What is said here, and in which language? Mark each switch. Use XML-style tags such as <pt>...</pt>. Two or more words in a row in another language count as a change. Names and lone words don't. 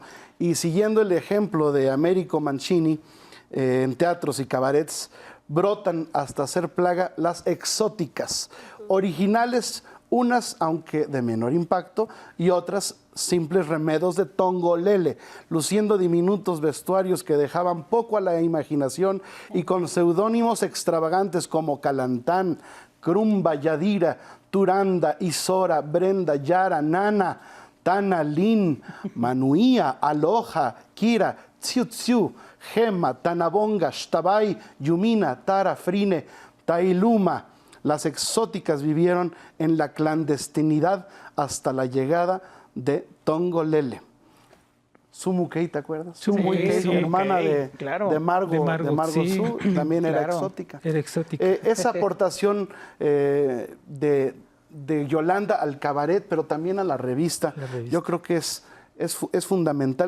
<es>Y siguiendo el ejemplo de Américo Mancini, en teatros y cabarets, brotan hasta ser plaga las exóticas, originales, unas aunque de menor impacto y otras simples remedos de Tongolele, luciendo diminutos vestuarios que dejaban poco a la imaginación y con seudónimos extravagantes como Calantán, Crumba, Yadira, Turanda, Isora, Brenda, Yara, Nana, Tana, Lin, Manuía, Aloha, Kira, Tsiu Tsiu, Gema, Tanabonga, Shtabay, Yumina, Tara, Frine, Tailuma. Las exóticas vivieron en la clandestinidad hasta la llegada de Tongolele. Sumukey, ¿te acuerdas? Sumukey, sí, hermana de Margo sí, Su, también era claro. exótica. Era exótica. Esa aportación de Yolanda al cabaret, pero también a la revista, yo creo que es fundamental.</es>